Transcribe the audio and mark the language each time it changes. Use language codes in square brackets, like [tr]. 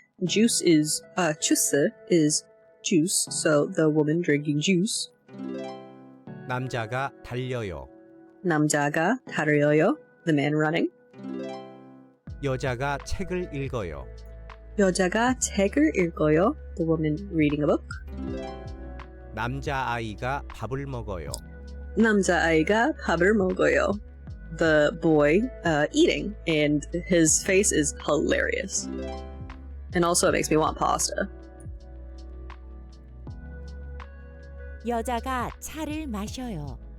[en] Juice is, 주스 is juice, so the woman drinking juice. [ko] 남자가 달려요. 남자가 달려요, [en] the man running. [ko] 여자가 책을 읽어요. 여자가 책을 읽어요, [en] the woman reading a book. [ko] 남자아이가 밥을 먹어요. 남자아이가 밥을 먹어요, [en] the boy eating, and his face is hilarious. And also it makes me want pasta. [ko] 여자가 차를 마셔요.